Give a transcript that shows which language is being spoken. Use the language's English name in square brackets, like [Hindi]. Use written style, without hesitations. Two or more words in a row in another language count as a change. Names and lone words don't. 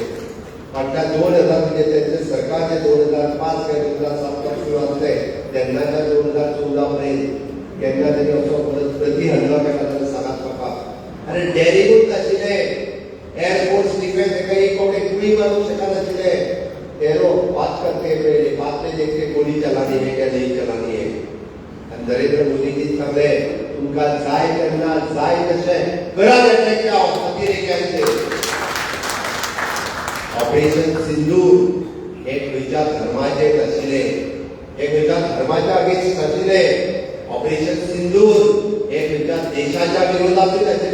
[Konkani] फाटल्या 2000 म्हणजे त्यांचे सरकार जे 2005 काय 2007 पासून सुरू आसले तेन्नाच्या 2014 पर्यंत केन्ना तरी असो प्रति हल्लो केला जाल्यार सांगात म्हाका. आनी डेरिंगूच नाशिल्लें. [English] airforce defence [Konkani] एका एक कोण गुळी मारूंक शकनाशिल्ले. [Hindi] तेरो बात करते पहले बात में देखते गोली चलानी है क्या नहीं चलानी है. [Konkani] आनी नरेंद्र मोदीजी सांगले तुमकां जाय तेन्ना जाय तशें करात एटॅक खातीर एक ऑपरेशन सिंदूर एक खंयच्या धर्माचेर आशिल्ले, एक खंयच्या धर्माच्या अगेन्स्ट आशिल्ले. ऑपरेशन सिंदूर हे खंयच्या देशाच्या विरोधातूच आशिल्ले.